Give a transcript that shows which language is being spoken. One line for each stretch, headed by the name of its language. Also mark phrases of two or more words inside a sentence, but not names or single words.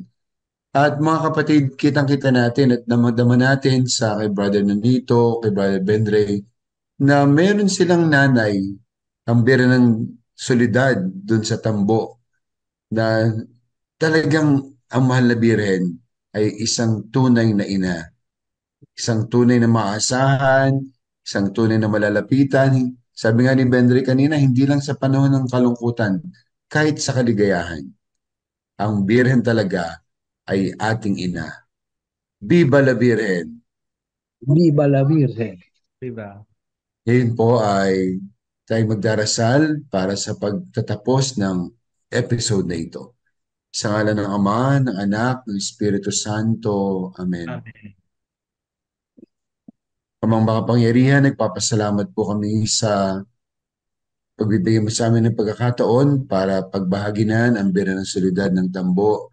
Filipino: At mga kapatid, kitang-kita natin at namadama natin sa kay Brother Nandito, kay Brother Benray, na meron silang nanay, ang Birhen ng Solidad dun sa Tambo, na talagang ang mahal na Birhen ay isang tunay na ina, isang tunay na maasahan, isang tunay na malalapitan. Sabi nga ni Benry kanina, hindi lang sa panahon ng kalungkutan, kahit sa kaligayahan. Ang Birhen talaga ay ating ina.
Spanish: Viva la Virgen! Viva la Virgen!
Filipino: Diba? Ngayon po ay tayo magdarasal para sa pagtatapos ng episode na ito. Sa ngalan ng Ama, ng Anak, ng Espiritu Santo. Amen. Amen. Amang makapangyarihan, nagpapasalamat po kami sa pagbibigay mo sa amin ng pagkakataon para pagbahaginan ang bira ng solidad ng Tambo.